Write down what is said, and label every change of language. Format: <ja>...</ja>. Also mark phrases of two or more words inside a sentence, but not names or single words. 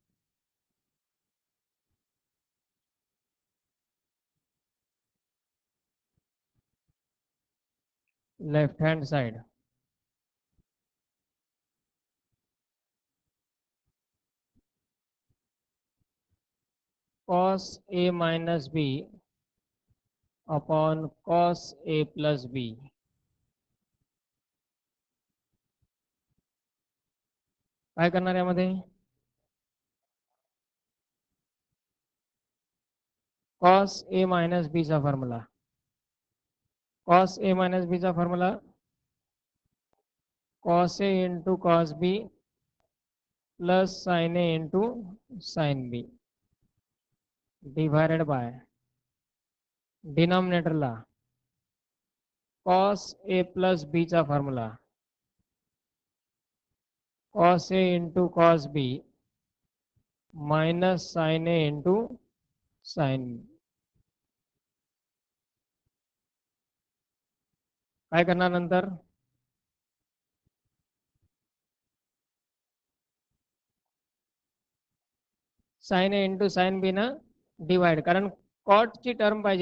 <en>Left hand side. Cos A minus B upon cos A plus B.</en> <mr>काय करणार यामध्ये?</mr> <en>cos A minus B चा फॉर्म्युला. cos A minus B चा फॉर्म्युला cos A into cos B plus sin A into sin B divided by डिनॉमिनेटरला cos A plus B चा फॉर्म्युला cos A into cos B minus sin A into sin B.</en> <mr>काय करणार नंतर?</mr> <en>sine A into sine B</en> <mr>ना डिवाइड, कारण कॉटची टर्म पाहिजे.</mr>